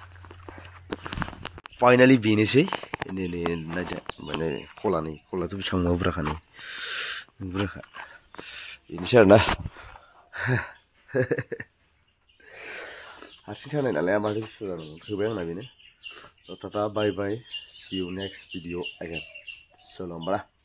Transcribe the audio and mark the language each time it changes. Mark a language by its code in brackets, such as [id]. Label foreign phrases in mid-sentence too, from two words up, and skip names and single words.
[brx] फाइनालि बेनोसै नायदो माने कलाथ' बेसेबां माबा बुरजाखानि बुरजाखा बेनोसै आरोना हारसिं सानाय नालाय माथो गुसु जादों थोबाय आंना बेनो टाटा [en] bye bye see you next video again [brx] चलो होमबा